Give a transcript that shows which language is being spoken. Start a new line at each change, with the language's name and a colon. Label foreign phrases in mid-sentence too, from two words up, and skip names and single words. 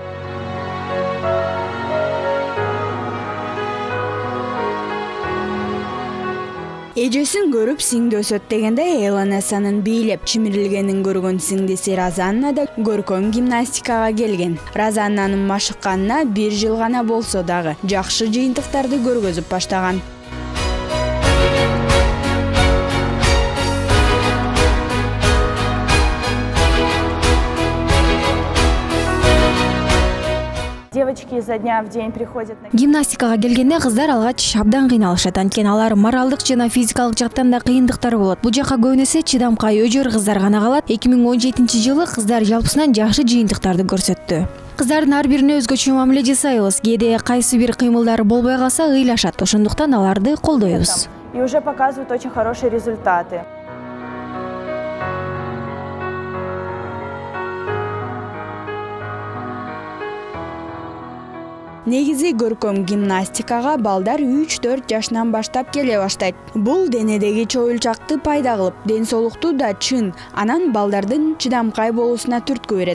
Kyrgyz: Эжесин көрүп сиңди өсөт дегенде Эланессанын бийлеп чимирилгенин көргөн сиңдиси Розанна да көркөм гимнастикага келген. Розаннанын машыкканына 1 жыл гана болсо дагы жакшы жыйынтыктарды көргөзүп баштаган.
Russian: Девочки изо дня в день приходят на
Kyrgyz: гимнастикага келгенде кыздар алгач абдан кыйналышат, анткени алар моралдык жана физикалык жактан да кыйындыктар болот. Бул жакка көбүнесе чыдамкай өжөр кыздар гана калат. 2017-жылы кыздар жалпысынан жакшы жыйынтыктарды көрсөттү. Кыздардын ар бирине өзгөчө мамиле жасайбыз. Кээде кайсы бир кыймылдары болбой калса ыйлашат, ошондуктан аларды колдойбуз.
Russian: и уже показывают очень хорошие результаты.
Kyrgyz: Негизи көркөм гимнастикага балдар 3-4 жашынан баштап келе баштайт. Бул денедеги чоюлчакты пайда кылып, ден соолукту да чын, анан балдардын чыдамкай болуусуна түрткү берет.